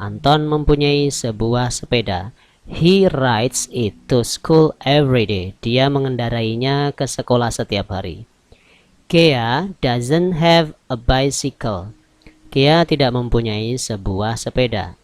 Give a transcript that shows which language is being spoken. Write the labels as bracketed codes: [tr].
[id] Anton mempunyai sebuah sepeda. [en] He rides it to school every day. [id] Dia mengendarainya ke sekolah setiap hari. [en] Kea doesn't have a bicycle. [id] Kea tidak mempunyai sebuah sepeda.